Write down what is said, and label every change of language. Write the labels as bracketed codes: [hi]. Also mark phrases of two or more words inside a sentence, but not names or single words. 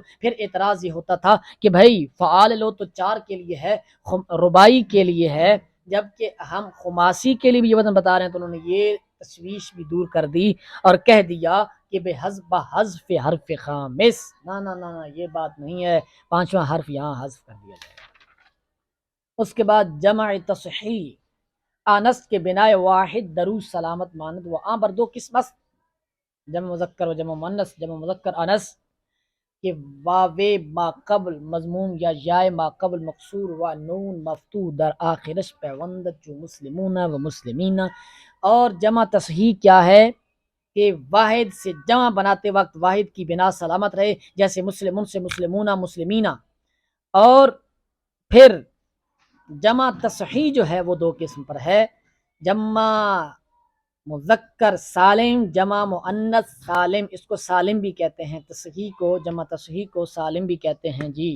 [ur] پھر اعتراض یہ ہوتا تھا کہ بھائی فعال لو تو 4 کے لیے ہے، ربائی کے لیے ہے، جبکہ ہم خماسی کے لیے بھی یہ وزن بتا رہے ہیں۔ تو انہوں نے یہ تشویش بھی دور کر دی اور کہہ دیا کہ حذف حرف خامس، نہ یہ بات نہیں ہے، پانچواں حرف یہاں حذف کر دیا جائے۔ اس کے بعد [fa] جمع تصحیح آنس کے بنائے واحد درو سلامت ماند و آن بر دو قسم است، جمع مذکر و جمع مؤنث۔ جمع مذکر انس کہ واو ما قبل مضموم یا یائے ما قبل مقصور و نون مفتوح در آخرش پیوندت جو مسلمون و مسلمین۔ [ur] اور جمع تصحیح کیا ہے کہ واحد سے جمع بناتے وقت واحد کی بنا سلامت رہے، جیسے مسلمون سے مسلمون مسلمینہ۔ اور پھر جمع تصحیح جو ہے وہ دو قسم پر ہے، جمع مذکر سالم، جمع مؤنث سالم، اس کو سالم بھی کہتے ہیں، تصحیح کو جمع تصحیح کو سالم بھی کہتے ہیں جی۔